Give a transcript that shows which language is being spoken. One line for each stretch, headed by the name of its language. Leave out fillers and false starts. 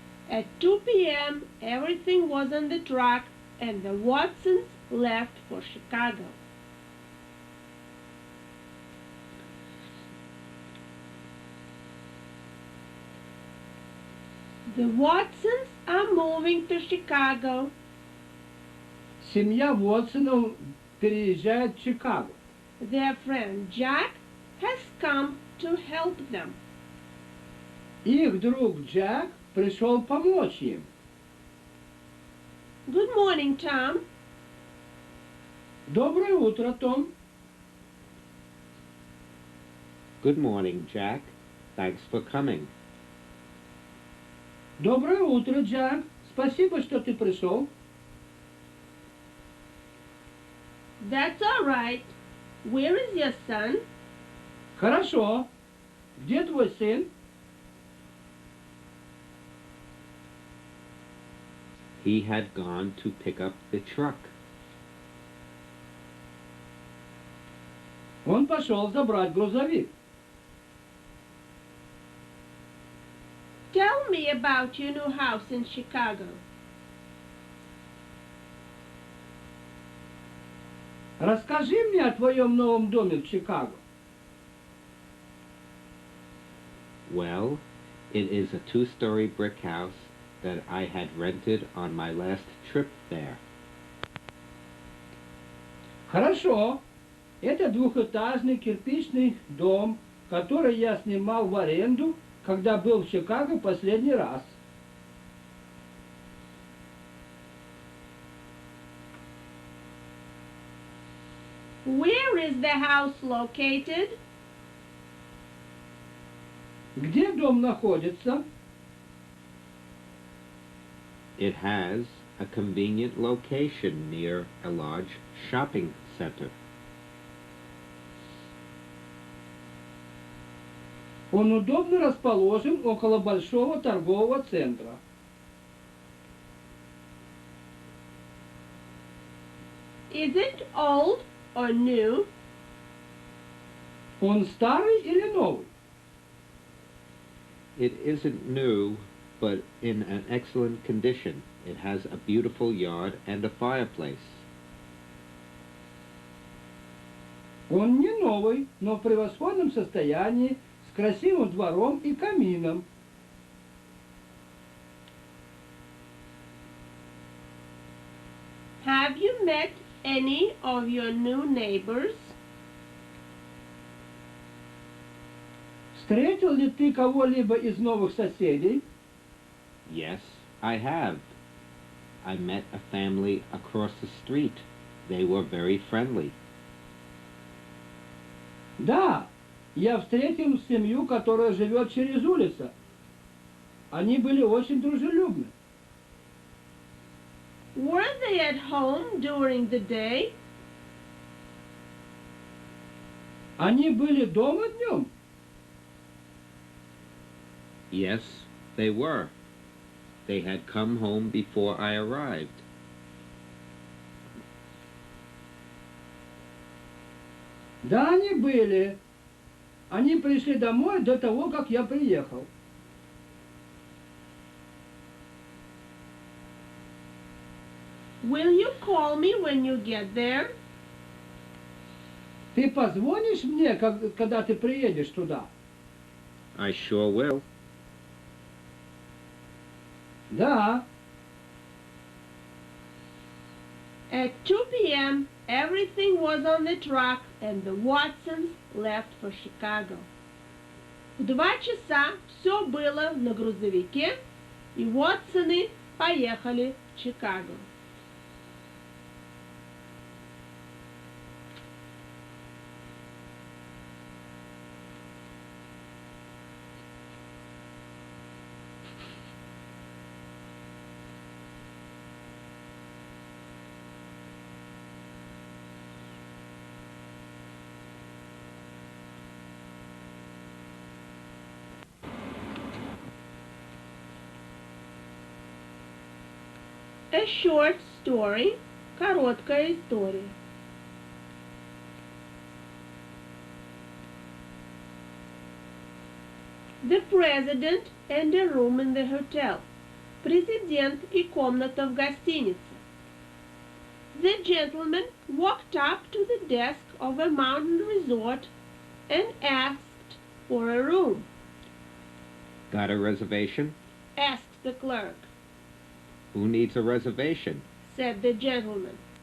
English: At 2 p.m., everything was on the truck and the Watsons left for Chicago. The Watsons are moving to Chicago.
Russian: Семья Уотсонов переезжает в Чикаго.
English: Their friend Jack has come to help them.
Russian: Их друг Джек пришел помочь им.
English: Good morning, Tom.
Russian: Доброе утро, Том.
English: Good morning, Jack. Thanks for coming.
Russian: Доброе утро, Джек. Спасибо, что ты пришел.
English: That's all right. Where is your son?
Russian: Хорошо. Где твой сын?
English: He had gone to pick up the truck.
Russian: Он пошел забрать грузовик.
English: Tell me about your new house in Chicago.
Russian: Расскажи мне о твоем новом доме в Чикаго.
English: Well, it is a 2-story brick house that I had rented on my last trip there.
Russian: Хорошо. Это двухэтажный кирпичный дом, который я снимал в аренду, когда был в Чикаго последний раз.
English: Where is the house located?
Russian: Где дом находится?
English: It has a convenient location near a large shopping center.
Russian: Он удобно расположен около большого торгового центра.
English: Is it old or new?
Russian: Он старый или новый?
English: It isn't new, but in an excellent condition. It has a beautiful yard and a fireplace.
Russian: Он не новый, но в превосходном состоянии, с красивым двором и камином.
English: Have you met any of your new neighbors?
Russian: Встретил ли ты кого-либо из новых соседей?
English: Yes, I have. I met a family across the street. They were very friendly.
Russian: Да, я встретил семью, которая живет через улицу. Они были очень дружелюбны.
English: Were they at home during the day?
Russian: Они были дома днем?
English: Yes, they were. They had come home before I arrived.
Russian: Да, они были. Они пришли домой до того, как я приехал.
English: Will you call me when you get there?
Russian: Ты позвонишь мне, когда ты приедешь туда?
English: I sure will.
Russian: Да.
English: At 2 p.m., everything was on the truck and the Watsons left for Chicago.
Russian: В 2 часа все было на грузовике, и Уотсоны поехали в Чикаго.
English: A short story,
Russian: короткая история.
English: The president and a room in the hotel.
Russian: Президент и комната в гостинице.
English: The gentleman walked up to the desk of a mountain resort and asked for a room. Got a reservation? Asked the clerk. Who needs a reservation? Said the gentleman.